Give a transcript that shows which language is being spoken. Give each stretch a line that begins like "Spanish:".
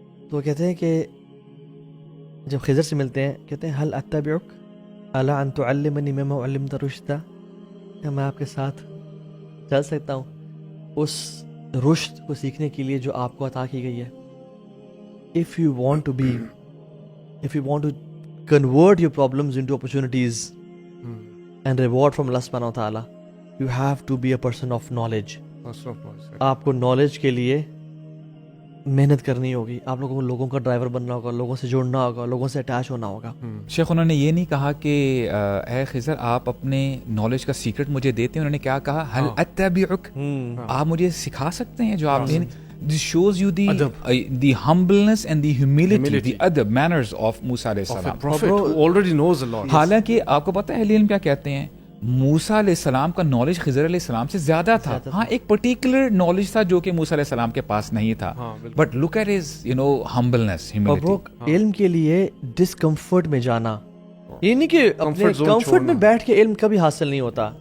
Urdu: تو وہ کہتے ہیں کہ جب خضر سے ملتے ہیں کہتے ہیں
Arabic: هل اتبعک الا ان تعلمنی مما علمت رشدا,
Urdu: کیا میں آپ کے ساتھ چل سکتا ہوں اس رشد کو سیکھنے کے لیے جو آپ کو عطا کی گئی ہے.
English: if you want to convert your problems into opportunities and reward from Allah subhanahu wa ta'ala, you have to be a person of knowledge.
Urdu: آپ کو نالج کے لیے محنت کرنی ہوگی, آپ لوگوں کو لوگوں کا ڈرائیور بننا ہوگا, لوگوں سے جڑنا ہوگا, لوگوں سے اٹیچ ہونا ہوگا. شیخ انہوں نے یہ نہیں کہا کہ اے خضر آپ اپنے نالج کا سیکرٹ مجھے دیتے ہیں, انہوں نے کیا کہا
Arabic: هل اتبعک,
Urdu: آپ مجھے سکھا سکتے ہیں جو آپ نے.
English: This shows you the humbleness and the humility, the adab, manners of Musa علیہ السلام. Prophet who already knows a lot.
Urdu: حالانکہ آپ کو پتہ ہے اہل علم کیا کہتے ہیں, موسیٰ علیہ السلام کا نالج خضر علیہ السلام سے زیادہ تھا. ہاں ایک پرٹیکولر نالج تھا جو کہ موسیٰ علیہ السلام کے پاس نہیں تھا,
English: But look at his humbleness, humility.
Urdu: علم کے لیے ڈسکمفرٹ میں جانا, یہ نہیں کہ اپنے کمفرٹ میں بیٹھ کے علم کبھی حاصل نہیں ہوتا.